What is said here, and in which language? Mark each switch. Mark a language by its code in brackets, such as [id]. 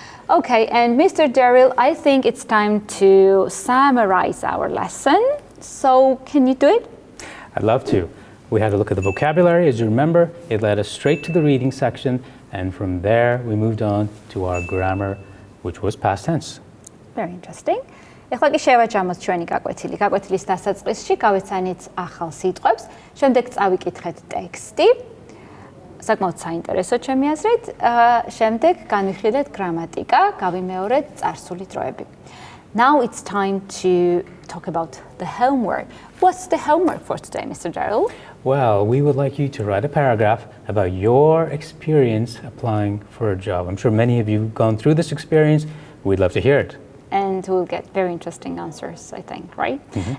[en] Okay, and Mr. Daryl, I think it's time to summarize our lesson. So can you do it? I'd love to. We had a look at the vocabulary. As you remember, it led us straight to the reading section, and from there we moved on to our grammar, which was past tense. Very interesting. [ka] ეხლა კი შევაჯამოთ ჩვენი გაკვეთილი. გაკვეთილის დასაწყისში გავეცანით ახალ სიტყვებს, შემდეგ წავიკითხეთ ტექსტი. საკმაოდ საინტერესო ჩემი აზრით. შემდეგ განვიხილეთ გრამატიკა, გავიმეორეთ წარსული დროები. [en] Now it's time to talk about the homework. What's the homework for today, Mr. Daryl? Well, we would like you to write a paragraph about your experience applying for a job. I'm sure many of you have gone through this experience. We'd love to hear it. And we'll get very interesting answers, I think, right? Mm-hmm.